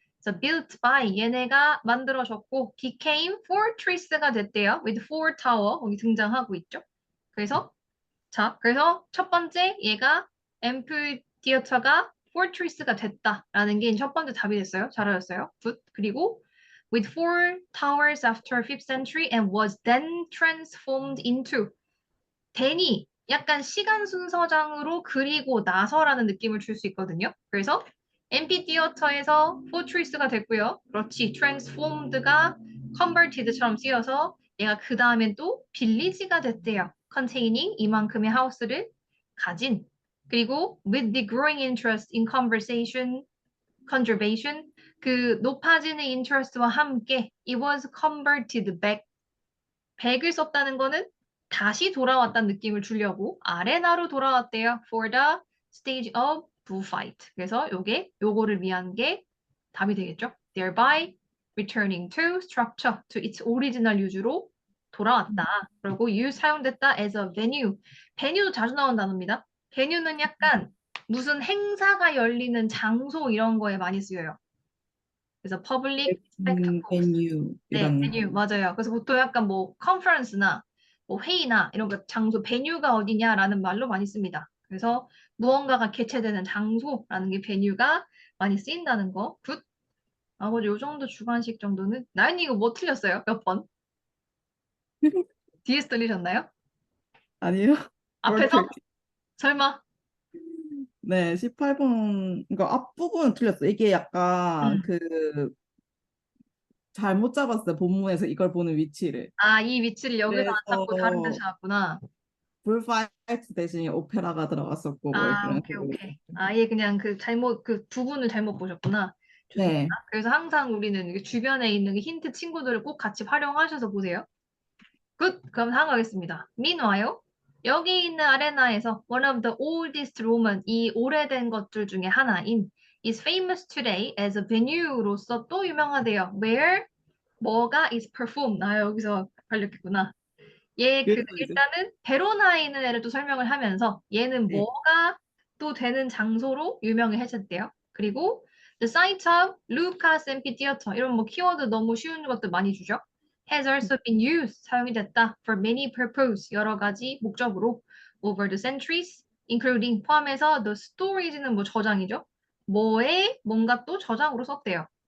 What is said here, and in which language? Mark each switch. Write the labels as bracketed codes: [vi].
[ko] 그래서 [en] built by [ko] 얘네가 만들어졌고 [en] became fortress [ko] 가 됐대요. [en] with four tower [ko] 거기 등장하고 있죠. 그래서 그래서 첫 번째 얘가 앰프디어터가 fortress가 됐다라는 게 첫 번째 답이 됐어요. 잘하셨어요. 굿. [en] 그리고 with four towers after 5th century and was then transformed into then [ko] 이 약간 시간 순서장으로 그리고 나서라는 느낌을 줄 수 있거든요. 그래서 앰피디어터에서 fortress가 됐고요. 그렇지. transformed가 converted처럼 쓰여서 얘가 그 다음엔 또 빌리지가 됐대요. containing 이만큼의 하우스를 가진. 그리고 [en] with the growing interest in conservation [ko] 그 높아지는 interest와 함께 [en] it was converted back [ko] 백을 썼다는 거는 다시 돌아왔다는 느낌을 주려고 아레나로 돌아왔대요. [en] For the stage of bullfight. [ko] 그래서 요거를 위한 게 답이 되겠죠. [en] Thereby returning to structure, to its original use로 [ko] 돌아왔다. [en] 그리고 use [ko] 사용됐다 [en] as a venue. [ko] venue도 자주 나온 단어입니다. venue는 약간 무슨 행사가 열리는 장소 이런 거에 많이 쓰여요. [en] 그래서 public spectacles. [ko] 메뉴 네, 이런 베뉴 맞아요. 그래서 보통 약간 뭐 컨퍼런스나 뭐 회의나 이런 거 장소 베뉴가 어디냐라는 말로 많이 씁니다. 그래서 무언가가 개최되는 장소라는 게 베뉴가 많이 쓰인다는 거. 굿. 나머지 요 정도 주관식 정도는 나연이 이거 뭐 틀렸어요? 몇 번? 뒤에서 틀리셨나요? 아니요. 앞에서? 그렇게 설마? 네, 18번 이거 앞부분은 틀렸어. 이게 약간 음. 그 잘못 잡았어요. 본문에서 이걸 보는 위치를. 아, 이 위치를 여기서 안 그래서 잡고 다른 데서 잡구나. 불파이트 대신에 오페라가 들어갔었고 뭐 아, 이런 오케이, 식으로. 오케이. 아예 그냥 그 부분을 잘못 보셨구나. 좋습니다. 네. 그래서 항상 우리는 이게 주변에 있는 그 힌트 친구들을 꼭 같이 활용하셔서 보세요. 굿! 그럼 다음 가겠습니다. [en] Meanwhile, [ko] 여기 있는 아레나에서 [en] one of the oldest Roman, [ko] 이 오래된 것들 중에 하나인 [en] is famous today as a venue [ko] 로서 또 유명하대요. [en] Where [ko] 뭐가 [en] is performed. [ko] 나 여기서 걸렸겠구나. 그래서 이제 일단은 베로나에 있는 애를 또 설명을 하면서 얘는 네. 뭐가 또 되는 장소로 유명해졌대요. 그리고 [en] the site of Lucas Amphitheater [ko] 이런 뭐 키워드 너무 쉬운 것들 많이 주죠. [en] has also been used [ko] 사용이 됐다 [en] for many purpose [ko] 여러 가지 목적으로 [en] over the centuries including [ko] 포함해서 [en] the storage는 [ko] 뭐 저장이죠. 뭐에 뭔가 또 저장으로 썼대요.